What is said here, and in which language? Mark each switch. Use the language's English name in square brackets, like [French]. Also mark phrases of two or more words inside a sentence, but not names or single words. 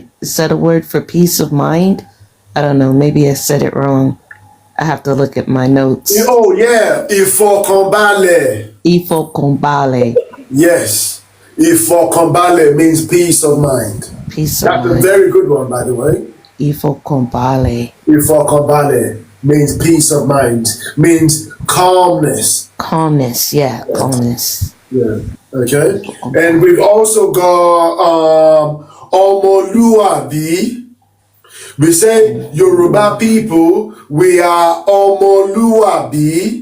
[English] Is that a word for peace of mind? I don't know. Maybe I said it wrong. I have to look at my notes. Oh yeah, Ifokonbale. Ifo Kombale. Yes, Ifokonbale means peace of mind. Peace of That's a mind. very good one, by the way. Ifo Kombale. Ifokonbale means peace of mind, means calmness. Calmness. Yeah, calmness. Yeah. Okay. And we've also got Omoluabi. We say Yoruba people, we are Omoluabi.